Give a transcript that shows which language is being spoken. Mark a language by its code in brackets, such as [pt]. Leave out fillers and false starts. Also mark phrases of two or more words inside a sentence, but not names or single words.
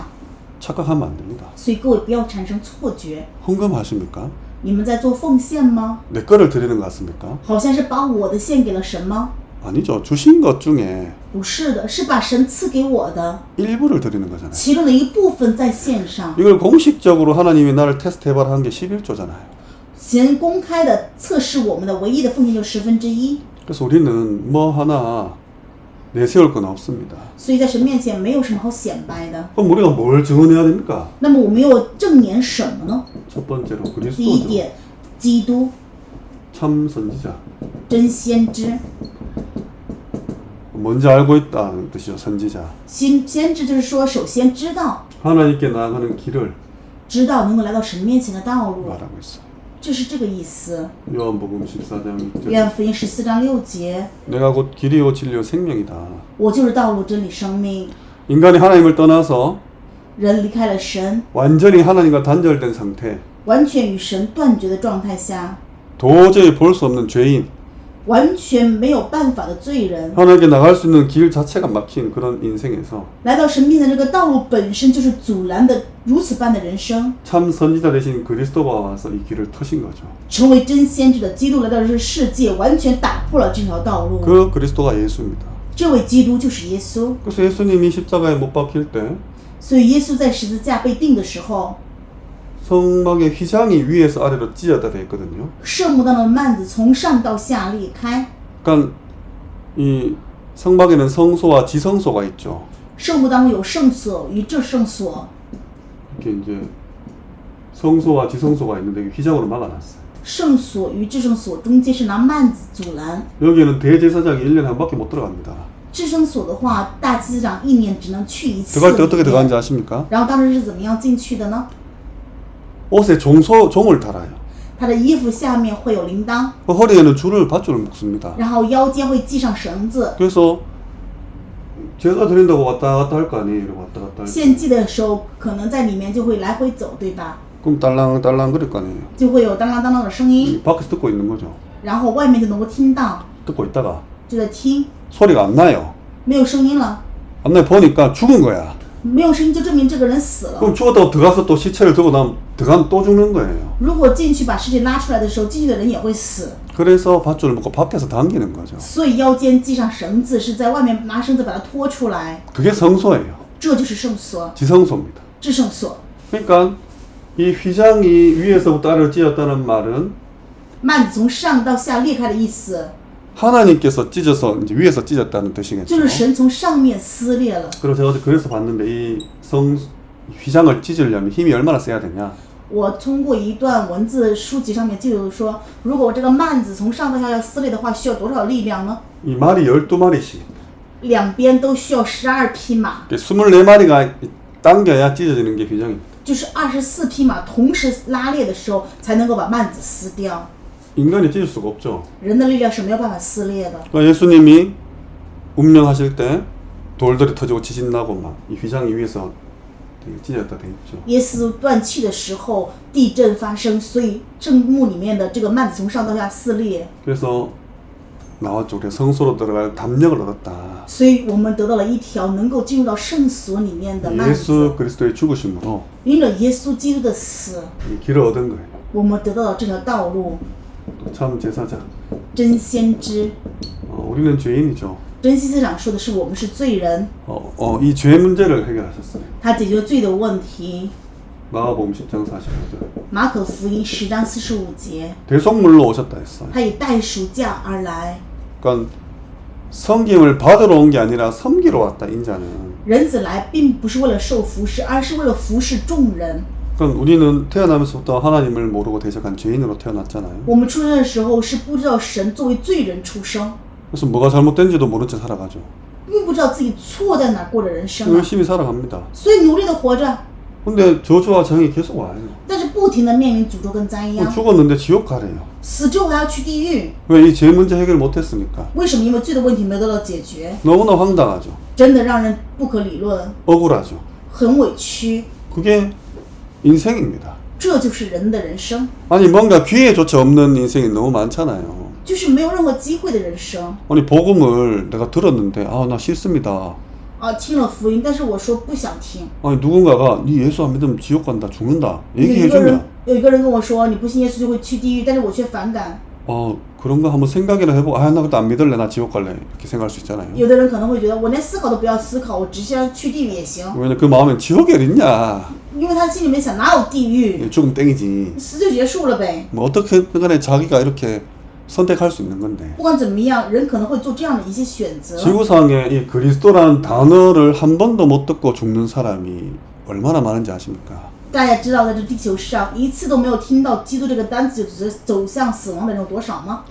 [ko] 착각하면 안 됩니다. [zh] 所以各位不要产生错觉。 [ko] 헌금하십니까? [zh] 你们在做奉献吗？ [ko] 내 거를 드리는 것 같습니까? [zh] 好像是把我的献给了神吗？ [ko] 아니죠. 주신 것 중에 [zh] 不是的，是把神赐给我的 [ko] 일부를 드리는 거잖아요. [zh] 其中的一部分在献上。 [ko] 이걸 공식적으로 하나님이 나를 테스트해봐라 한 게 11조잖아요. [zh] 神公开的测试我们的唯一的奉献就1/10， [ko] 그래서 우리는 뭐 하나 내세울 건 없습니다. [zh] 所以在神面前没有什么好显摆的。 [ko] 그럼 우리가 뭘 증언해야 됩니까? [zh] 那么我们又证明什么呢？ [ko] 첫 번째로 [zh] 第一 [ko] 그리스도죠. [zh] 点，基督 [ko] 참 선지자. [zh] 真先知， [ko] 뭔지 알고 있다는 뜻이죠. 선지자. [zh] 先知就是说，首先知道， [ko] 하나님께 나아가는 길을 [zh] 知道能够来到神面前的道路， [ko] 말하고 있어요. [zh] 这是这个意思。 [ko] 요한복음 14장 6절. [zh] 约翰福音14章6节， [ko] 내가 곧 길이요 진리요 생명이다. [zh] 我就是道路、真理、生命。 [ko] 인간이 하나님을 떠나서 [zh] 人离开了神， [ko] 완전히 하나님과 단절된 상태, [zh] 完全与神断绝的状态下， [ko] 도저히 볼 수 없는 죄인, [zh] 完全没有办法的罪人， [ko] 하나님께 나갈 수 있는 길 자체가 막힌 그런 인생에서 [zh] 来到神面前，这个道路本身就是阻拦的如此般的人生。 [ko] 참 선지자 되신 그리스도가 와서 이 길을 터신 거죠. [zh] 成为真先知的基督来到这个世界，完全打破了这条道路。 [ko] 그 그리스도가 예수입니다. [zh] 这位基督就是耶稣。 [ko] 그래서 예수님이 십자가에 못 박힐 때 [zh] 所以耶稣在十字架被钉的时候， [ko] 성막의 휘장이 위에서 아래로 찢어져 있거든요. [zh] 圣幕当中的幔子从上到下裂开。 [ko] 그러니까 이 성막에는 성소와 지성소가 있죠. [zh] 圣幕当中有圣所与至圣所， [ko] 이렇게 이제 성소와 지성소가 있는데 휘장으로 막아놨어요. [zh] 圣所与至圣所中间是拿幔子阻拦。 [ko] 여기에는 대제사장이 1년에 한 바퀴 못 들어갑니다. [zh] 至圣所的话，大祭司长一年只能去一次。 [ko] 들어갈 때 어떻게 들어가는지 아십니까? [zh] 然后当时是怎么样进去的呢？ [ko] 옷에 종을 달아요. [zh] 他的衣服下面会有铃铛， [ko] 그 허리에는 밧줄을 묶습니다. [zh] 然后腰间会系上绳子。 [ko] 그래서 제사 드린다고 왔다 갔다 할 거 아니에요. 이러고 왔다 갔다 할 거. [zh] 献祭的时候，可能在里面就会来回走，对吧？ [ko] 그럼 딸랑딸랑 그럴 거 아니에요. [zh] 就会有当啷当啷的声音， [ko] 밖에서 듣고 있는 거죠. [zh] 然后外面就能够听到， [ko] 듣고 있다가 [zh] 就在听， [ko] 소리가 안 나요. [zh] 没有声音了， [ko] 안 나요. 보니까 죽은 거야. [zh] 没有声音就证明这个人死了。 [ko] 그럼 죽었다고 들어가서 또 시체를 들고 나면 들어가면 또 죽는 거예요. [zh] 如果进去把尸体拉出来的时候，进去的人也会死。 [ko] 그래서 밧줄을 묶고 밖에서 당기는 거죠. [zh] 所以腰间系上绳子，是在外面拿绳子把它拖出来， [ko] 그게 성소예요. [zh] 这就是圣所、 [ko] 지성소입니다. [zh] 至圣所。 [ko] 그러니까 이 휘장이 위에서부터 아래로 찢었다는 말은 [zh] 幔子从上到下裂开的意思， [ko] 하나님께서 찢어서 이제 위에서 찢었다는 뜻이겠죠. [zh] 就是神从上面撕裂了。 [ko] 그리고 제가 어제 그래서 봤는데 이 휘장을 찢으려면 힘이 얼마나 세야 되냐. [zh] 我通过一段文字书籍上面就有说，如果我这个幔子从上到下要撕裂的话，需要多少力量呢？ [ko] 이 말이 12마리씩 [zh] 两边都需要12匹马， [ko] 24마리가 당겨야 찢어지는 게 휘장입니다. [zh] 就是24匹马同时拉裂的时候，才能够把幔子撕掉。 [ko] 인간이 찢을 수가 없죠. [zh] 人的力量是没有办法撕裂的。 [ko] 그러니까 예수님이 운명하실 때 돌들이 터지고 지진 나고 막 이 휘장이 위에서 찢어졌다 돼 있죠. [zh] 耶稣断气的时候，地震发生，所以圣幕里面的这个幔子从上到下撕裂， [ko] 그래서 나왔죠. 우리가 성소로 들어갈 담력을 얻었다. [zh] 所以我们得到了一条能够进入到圣所里面的幔 예수 子。 [ko] 그리스도의 죽으심으로 [zh] 因着耶稣基督的死， [ko] 이 길을 얻은 거예요. [zh] 我们得到了这条道路。 [ko] 또 참 제사장. [zh] 真先知， [ko] 우리는 죄인이죠. [zh] 真西思想说的是我们是罪人， [ko] 이 죄 문제를 해결하셨어요. [zh] 他解决罪的问题。 [ko] 마가복음 10장 45절. [zh] 马可福音10章45节， [ko] 대속물로 오셨다 했어요. [zh] 他以代赎价而来。 [ko] 그러니까 섬김을 받으러 온 게 아니라 섬기러 왔다 인자는. [zh] 人子来并不是为了受服侍，而是为了服侍众人。 [ko] 그러니까 우리는 태어나면서부터 하나님을 모르고 대적한 죄인으로 태어났잖아요. [zh] 我们出生的时候是不知道神作为罪人出生， [ko] 그래서 뭐가 잘못된지도 모른 채 살아가죠. [zh] 并不知道自己错在哪儿过的人生啊， [ko] 열심히 살아갑니다. [zh] 所以努力的活着， [ko] 근데 저주와 정이 계속 와요. [zh] 但是不停的面临诅咒跟灾殃， [ko] 죽었는데 지옥 가래요. [zh] 死之后还要去地狱。 [ko] 왜 이 죄 문제 해결 못했습니까? [zh] 为什么？因为罪的问题没有得到解决， [ko] 너무나 황당하죠. [zh] 真的让人不可理论， [ko] 억울하죠. [zh] 很委屈。 [ko] 그게 인생입니다. [zh] 这就是人的人生， [ko] 아니 뭔가 기회조차 없는 인생이 너무 많잖아요. [zh] 就是没有任何机会的人生。 [ko] 아니 복음을 내가 들었는데 나 싫습니다. [zh] 听了福音，但是我说不想听。 [ko] 아니 누군가가 네 예수 안 믿으면 지옥 간다 죽는다 [zh] 有一个 [ko] 얘기해주면 [zh] 人，有一个人跟我说，你不信耶稣就会去地狱，但是我却反感。 [ko] 그런 거 한번 생각이나 해보고 나 그것도 안 믿을래 나 지옥 갈래 이렇게 생각할 수 있잖아요. [zh] 有的人可能会觉得，我连思考都不要思考，我只想去地狱也行， [ko] 왜냐 그 마음엔 지옥이 어딨냐. [zh] 因为他心里面想，哪有地狱， [ko] 죽으면 땡이지. [zh] 死就结束了呗。 [ko] 뭐 어떻게든 간에 자기가 이렇게 선택할 수 있는 건데 [zh] 不管怎么样，人可能会做这样的一些选择。 [ko] 지구상에 이 그리스도라는 단어를 한 번도 못 듣고 죽는 사람이 얼마나 많은지 아십니까? [zh] 大家知道，在这地球上一次都没有听到基督这个单词就走向死亡的人有多少吗？